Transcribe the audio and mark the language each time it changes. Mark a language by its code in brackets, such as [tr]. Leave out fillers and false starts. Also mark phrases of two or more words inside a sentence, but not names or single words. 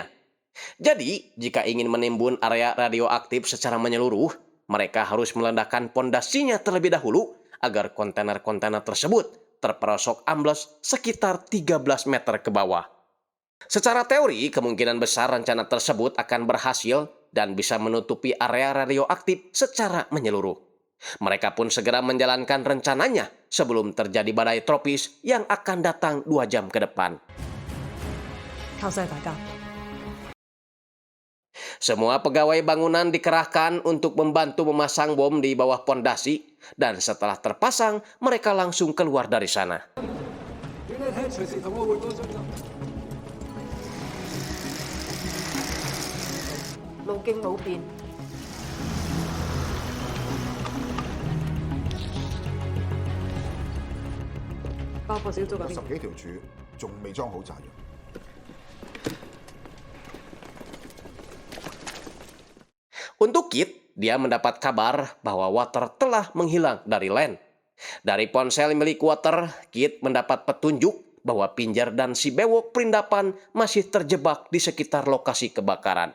[id] Jadi, jika ingin menimbun area radioaktif secara menyeluruh, mereka harus meledakkan pondasinya terlebih dahulu agar kontainer-kontainer tersebut terperosok ambles sekitar 13 meter ke bawah. Secara teori, kemungkinan besar rencana tersebut akan berhasil dan bisa menutupi area radioaktif secara menyeluruh. Mereka pun segera menjalankan rencananya sebelum terjadi badai tropis yang akan datang 2 jam ke depan. [yue] 靠晒大家。 [id] Semua pegawai bangunan dikerahkan untuk membantu memasang bom di bawah pondasi, dan setelah terpasang, mereka langsung keluar dari sana. [yue] 路徑冇變。爆破小組嗰邊。 10幾條柱仲未裝好炸藥。 [id] Untuk Kit, dia mendapat kabar bahwa Water telah menghilang dari Land. Dari ponsel milik Water, Kit mendapat petunjuk bahwa Pinjer dan si bewok perindapan masih terjebak di sekitar lokasi kebakaran.